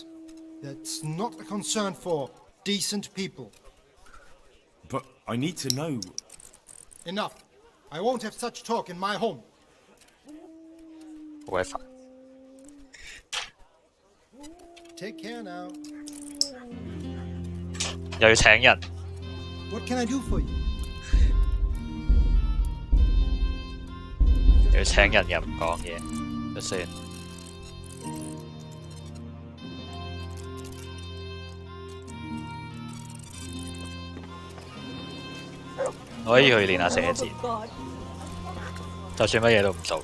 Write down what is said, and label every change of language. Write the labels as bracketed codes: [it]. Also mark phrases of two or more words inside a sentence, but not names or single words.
[en] That's not a concern for decent people. But I need to know... Enough. I won't have such talk in my home. [yue] 好鬼煩。 [en] Take care now. [yue] 又要請人， [en] What can I do for you? [yue] 又要請人又唔講嘢，就算。我可以去練下寫字，就算乜嘢都唔做。